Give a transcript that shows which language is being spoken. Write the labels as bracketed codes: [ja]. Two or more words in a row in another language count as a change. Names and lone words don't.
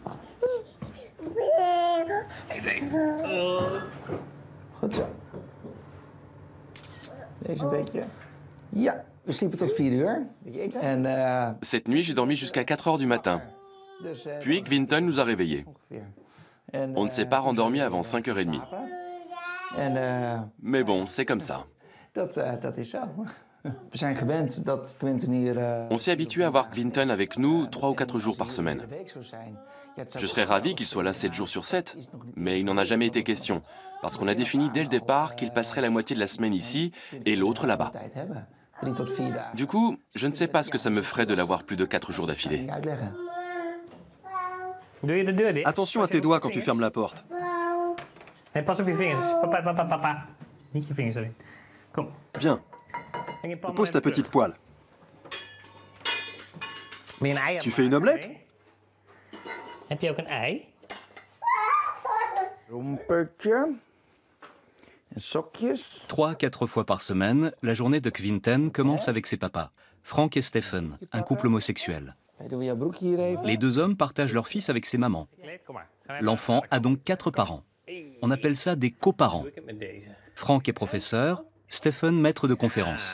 [nl] Goed zo. Deze een beetje. Ja, we sliepen tot 4 uur. En, [fr] Cette nuit, j'ai dormi jusqu'à 4 heures du matin. Puis Quinton nous a réveillés. On ne s'est pas rendormi avant 5h30. Mais bon, c'est comme ça. [nl] Dat is zo. We zijn gewend dat Quinton hier. [fr] On s'est habitué à voir Quinton avec nous 3 ou 4 jours par semaine. Je serais ravi qu'il soit là 7 jours sur 7, mais il n'en a jamais été question, parce qu'on a défini dès le départ qu'il passerait la moitié de la semaine ici et l'autre là-bas. Du coup, je ne sais pas ce que ça me ferait de l'avoir plus de 4 jours d'affilée. Attention à tes doigts quand tu fermes la porte. [nl] Hey, pas op je vingers. Papa. Niet je vingers, sorry. Kom. [fr] Viens, pose ta petite poêle. Tu fais une omelette? [nl] Heb je ook een ei? Rompertje. En sokjes. [fr] 3 à 4 fois par semaine, la journée de Quinton commence avec ses papas, Frank et Stephen, un couple homosexuel. Les 2 hommes partagent leur fils avec ses mamans. L'enfant a donc 4 parents. On appelle ça des coparents. Frank est professeur, Stephen maître de conférence.